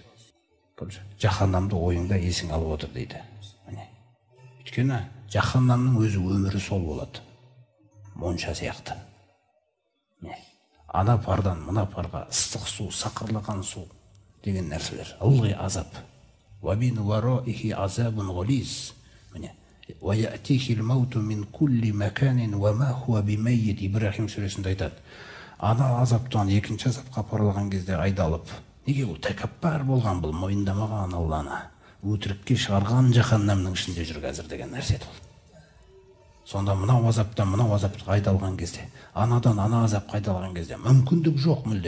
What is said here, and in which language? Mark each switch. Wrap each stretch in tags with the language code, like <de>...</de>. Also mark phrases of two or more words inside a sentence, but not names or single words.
<kk>Жаһаннамды ойыңда есің алып отыр дейді. Өйткені жаһаннамның өзі өмірі сол болады. Монша сияқты. ана пардан мына парға ыстық су, сақырлаған су деген нәрселер. Ылғи азап.</kk> <ar>وَمِنْ وَرَائِهِ عَذَابٌ غَلِيظٌ. وَيَأْتِيهِ الْمَوْتُ مِنْ كُلِّ مَكَانٍ وَمَا هُوَ بِمَيِّتٍ.</ar> <kk>Ибрахим сүресінде айтады. Ана азаптан екінші азапқа апарылған кезде айдалып, неге бұл тәкаппар болған, бұл мойындамаған Алланы, өтірікке шығарған жаһаннамның ішінде жүр қазір деген нәрсе бұл. Сонда мынау азаптан мынау азапқа айдалған кезде, анадан ана азапқа айдалған кезде мүмкіндік жоқ мүлде.</kk>